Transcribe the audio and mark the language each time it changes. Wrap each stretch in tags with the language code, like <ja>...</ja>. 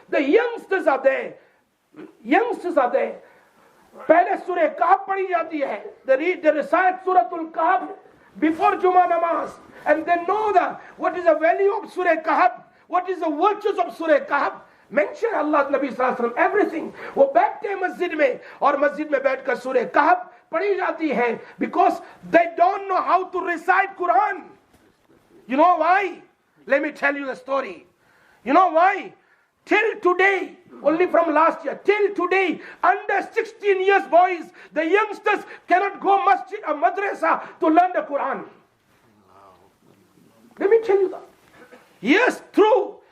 <en>The youngsters are there. Youngsters are there.</en> <hi>Pehle Surah Kahf padhi jati hai.</hi> <en>They recite Suratul Kahf before Jummah namaz. And they know what is the value of Surah Kahf. What is the virtues of Surah Kahf. Mention Allah Nabi Sallallahu Alaihi Wasallam everything.</en> <hi>वो बैठते हैं मस्जिद में और मस्जिद में बैठकर सूरह कहफ पढ़ी जाती है</hi> <en>because they don't know how to recite Quran. You know why? Let me tell you the story. You know why? Till today, only from last year, till today, under 16 years boys, the youngsters cannot go masjid or madrasa to learn the Quran. Let me tell you that. Yes, true.</en>